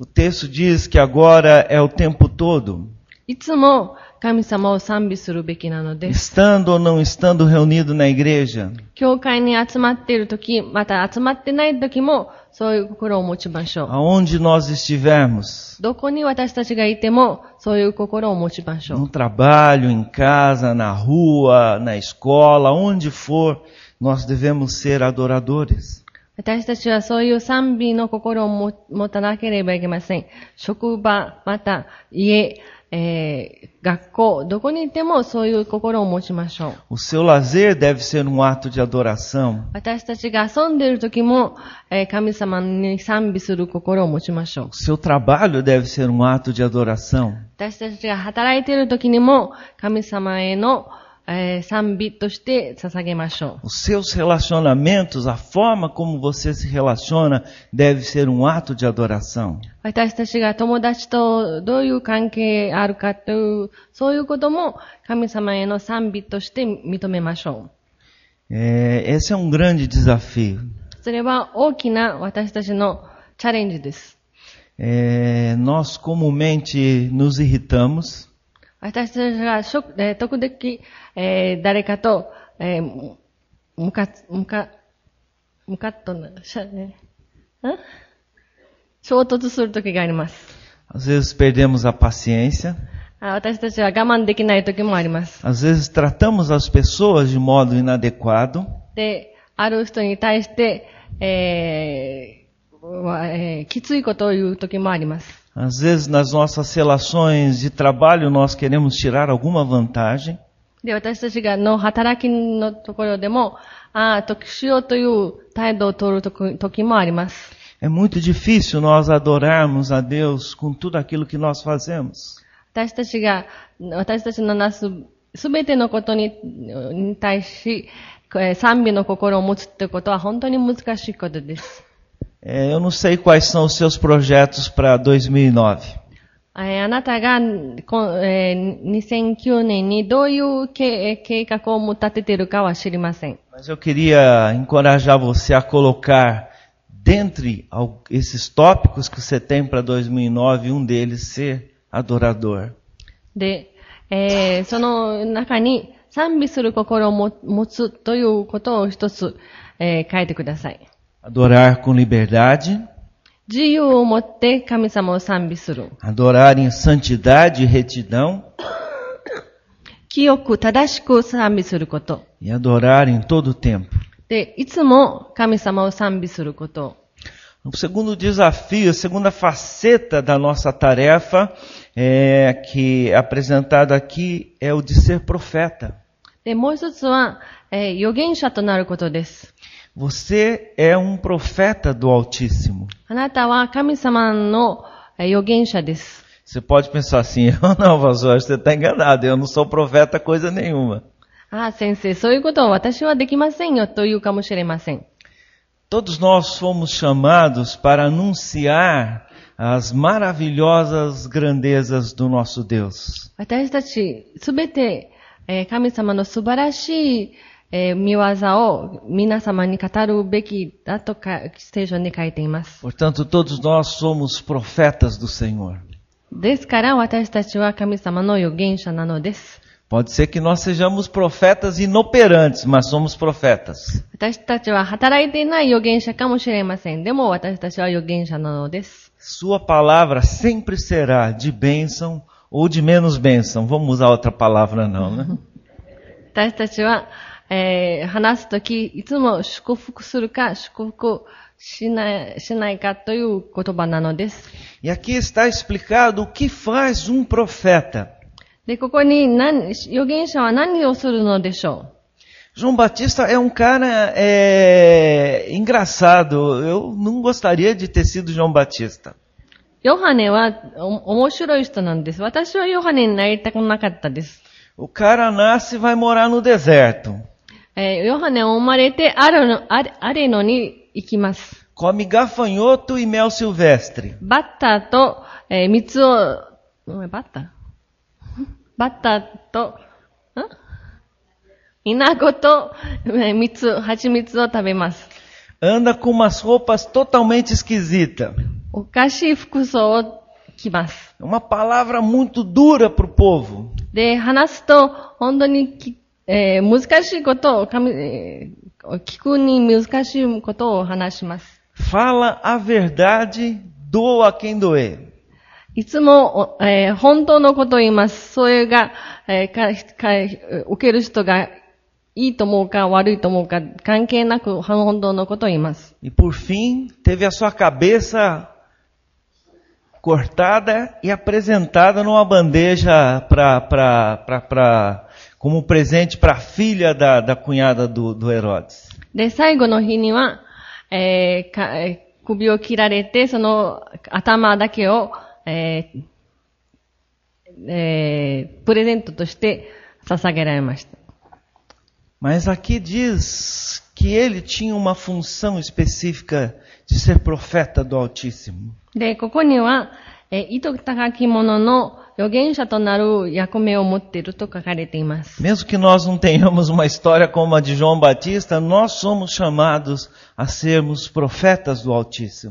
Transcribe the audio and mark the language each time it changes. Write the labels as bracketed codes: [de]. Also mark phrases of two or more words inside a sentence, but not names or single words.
[pt] O texto diz que agora é o tempo todo, [ja] いつも神様を賛美するべきなのです。 [pt] estando ou não estando reunido na igreja. [ja] 教会に集まっているとき、また集まってないときも、そういう心を持ちましょう。 [pt] Aonde nós estivermos, [ja] どこに私たちがいても、そういう心を持ちましょう。 [pt] no trabalho, em casa, na rua, na escola, onde for, nós devemos ser adoradores. [ja] 私たちはそういう賛美の心を持たなければいけません。職場、また家、学校、どこにいてもそういう心を持ちましょう。 [pt] O seu lazer deve ser um ato de adoração. [ja] 私たちが遊んでいる時も、神様に賛美する心を持ちましょう。 [pt] O seu trabalho deve ser um ato de adoração. [ja] 私たちが働いている時にも、神様への、賛美として捧げましょう。 [pt] Os seus relacionamentos, a forma como você se relaciona, deve ser um ato de adoração. [ja] 私たちが友達とどういう関係あるかという、そういうことも神様への賛美として認めましょう。 [pt] Esse é um grande desafio. [ja] それは大きな私たちのチャレンジです。 [pt] Nós comumente nos irritamos, [ja] 私たちが時々、誰かと、むかっとな、衝突する時があります。 [pt] às vezes perdemos a paciência, [ja] 私たちは我慢できない時もあります。 [pt] às vezes tratamos as pessoas de modo inadequado, [ja] で、ある人に対して、きついことを言う時もあります。 [pt] às vezes nas nossas relações de trabalho nós queremos tirar alguma vantagem. [ja] で、私たちがの働きのところでも、得しようという態度を取る時もあります。 [pt] É muito difícil nós adorarmos a Deus com tudo aquilo que nós fazemos. [ja] 私たちのなすすべてのことに対し、賛美の心を持つということは本当に難しいことです。 [pt] Eu não sei quais são os seus projetos para 2009. [ja] あなたが、2009年にどういう計画を立てているかは知りません。 [pt] Mas eu queria encorajar você a colocar dentre esses tópicos que você tem para 2009, um deles ser adorador. [ja] で、その中に賛美する心を持つということを一つ、書いてください。 [pt] Adorar com liberdade, [ja] 自由を持って神様を賛美する。 [pt] adorar em santidade e retidão, [ja] 清く正しく賛美すること。 [pt] e adorar em todo o tempo. [ja] で、いつも神様を賛美すること。 [pt] O segundo desafio, a segunda faceta da nossa tarefa, que é apresentada aqui, é o de ser profeta. [ja] で、もう一つは、預言者となることです。 [pt] Você é profeta do Altíssimo. [ja] あなたは神様の預言者です。 [pt] Você pode pensar assim, não, pastor, você está enganado, eu não sou profeta coisa nenhuma. [ja] 先生、そういうことを私はできませんよというかもしれません。 [pt] Todos nós fomos chamados para anunciar as maravilhosas grandezas do nosso Deus. [ja] 私たちすべて、神様の素晴らしい、見業を皆様に語るべきだと聖書に書いています。 [pt] Portanto, todos nós somos profetas do Senhor. [ja] ですから私たちは神様の預言者なのです。 [pt] Pode ser que nós sejamos profetas inoperantes, mas somos profetas. [ja] 私たちは働いていない預言者かもしれません。でも私たちは預言者なのです。 [pt] Sua palavra sempre será de bênção ou de menos bênção. Vamos usar outra palavra não, né? [ja] 私たちは、話すとき、いつも祝福するか祝福しないかという言葉なのです。 [pt] E aqui está explicado o que faz um profeta. [ja] で、ここに預言者は何をするのでしょう。 [pt] João Batista é um cara engraçado. Eu não gostaria de ter sido João Batista. [ja] ヨハネは面白い人なんです。私はヨハネになりたくなかったです。 [pt] O cara nasce e vai morar no deserto. [ja] ヨハネは生まれてアレノに行きます。 [pt] Come gafanhoto e mel silvestre. [ja] バッターと、蜜を、バッターと、イナゴと、蜂蜜を食べます。 [pt] Anda com umas roupas totalmente esquisitas. [ja] おかしい服装を着ます。 [pt] Uma palavra muito dura para o povo. [ja] で、話すと、本当に難しいことを、聞くに難しいことを話します。 [pt] Fala a verdade, doa quem doer. [ja] いつも、本当のことを言います。それが、受ける人がいいと思うか悪いと思うか関係なく本当のことを言います。 [pt] E por fim, teve a sua cabeça cortada e apresentada numa bandeja como presente para a filha da cunhada do Herodes. [ja] で、最後の日には、首を切られて、その頭だけを、プレゼントとして捧げられました。 [pt] Mas aqui diz que ele tinha uma função específica de ser profeta do Altíssimo. [ja] で、ここには、糸高き者の預言者となる役目を持っていると書かれています。 [pt] Mesmo que nós não tenhamos uma história como a de João Batista, nós somos chamados a sermos profetas do Altíssimo.